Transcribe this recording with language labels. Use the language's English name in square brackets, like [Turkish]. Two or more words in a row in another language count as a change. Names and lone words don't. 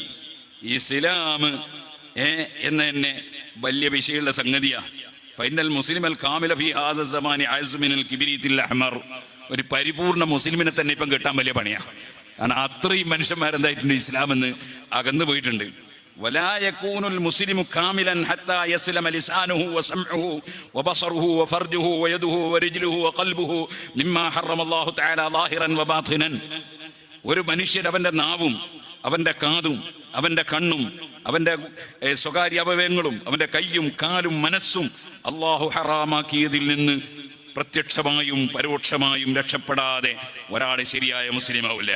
[Malayalam] ഇസ്ലാം എന്ന് തന്നെ വലിയ വിഷയമുള്ള സംഗതിയാണ്. [Arabic] فإن المسلم الكامل في هذا الزمان أعز من الكبريت الأحمر. [Malayalam] ഒരു പരിപൂർണ്ണ മുസ്ലിമിനെ തന്നെ ഇപ്പം കിട്ടാൻ വലിയ പണിയാണ്. കാരണം അത്രയും മനുഷ്യന്മാരെന്തായിട്ടുണ്ട് ഇസ്ലാമെന്ന് അകന്നു പോയിട്ടുണ്ട്. [Arabic] ولا يكون المسلم كاملا حتى يسلم لسانه وسمعه وبصره وفرجه ويده ورجله وقلبه مما حرم الله تعالى ظاهرا وباطنا. [Malayalam] ഒരു മനുഷ്യൻ അവന്റെ നാവും അവന്റെ കാതും അവന്റെ കണ്ണും അവന്റെ സ്വകാര്യ അവയവങ്ങളും അവന്റെ കയ്യും കാലും മനസ്സും അള്ളാഹു ഹറാമാക്കിയതിൽ നിന്ന് പ്രത്യക്ഷമായും പരോക്ഷമായും രക്ഷപ്പെടാതെ ഒരാൾ ശരിയായ മുസ്ലിം ആവില്ല.